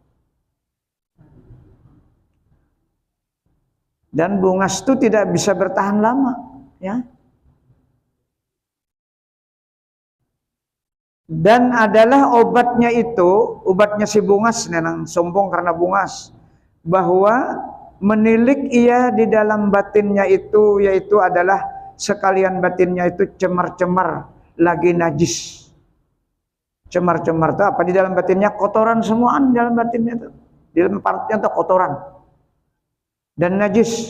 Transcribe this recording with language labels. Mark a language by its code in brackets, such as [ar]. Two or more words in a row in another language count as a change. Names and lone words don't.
[id] Dan bungas itu tidak bisa bertahan lama, ya. Dan adalah obatnya si bungas, nenang sombong karena bungas, bahwa menilik ia di dalam batinnya itu, yaitu adalah sekalian batinnya itu cemar-cemar, lagi najis. Cemar-cemar itu apa? Di dalam batinnya kotoran semuaan, di dalam batinnya itu, di dalam partnya itu kotoran dan najis.